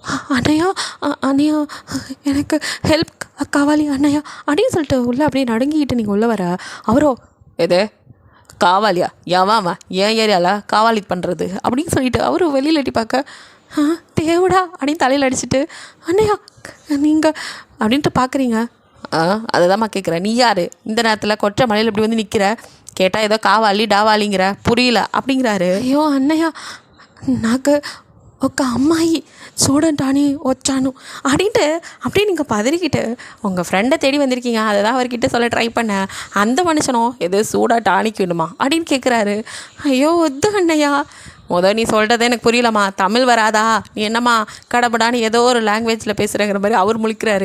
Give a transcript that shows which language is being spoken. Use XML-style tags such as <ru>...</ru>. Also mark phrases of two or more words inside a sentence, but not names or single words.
<ta>அண்ணையா எனக்கு</ta> <te>హెల్ప్ కావాలి</te> <ta>அண்ணையா அப்படின்னு சொல்லிட்டு உள்ளே அப்படியே நடுங்கிக்கிட்டு நீங்கள் உள்ளே வர, அவரோ எது காவாலியா, ஏவாமா ஏன் ஏரியாவில் காவாலி பண்ணுறது அப்படின்னு சொல்லிட்டு அவரு வெளியில் எட்டி பார்க்க, தேவடா அப்படின்னு தலையில் அடிச்சுட்டு அண்ணையா நீங்கள் அப்படின்ட்டு பார்க்குறீங்க. அதை தான்மா கேட்குறேன், நீ யார் இந்த நேரத்தில் கொற்ற மலையில் இப்படி வந்து நிற்கிற, கேட்டால் ஏதோ காவாலி டாவாலிங்கிற புரியல அப்படிங்கிறாரு. ஐயோ அண்ணையா,</ta> <te>నాకు ఒక అమ్మాయి చూడంటాని వచ్చాను</te> <ta>அப்படின்ட்டு அப்படியே நீங்கள் பதறிக்கிட்டு உங்கள் ஃப்ரெண்டை தேடி வந்திருக்கீங்க. அதை தான் அவர்கிட்ட சொல்ல ட்ரை பண்ணேன். அந்த மனுஷனோ எது சூடாக டானிக் வேணுமா அப்படின்னு கேட்குறாரு. ஐயோ ஒத்து அண்ணையா, நீ சொல்கிறதே எனக்கு புரியலம்மா, தமிழ் வராதா, நீ என்னம்மா கடப்படான்னு ஏதோ ஒரு லாங்குவேஜில் பேசுகிறேங்கிற மாதிரி அவர் முழிக்கிறாரு.</ta>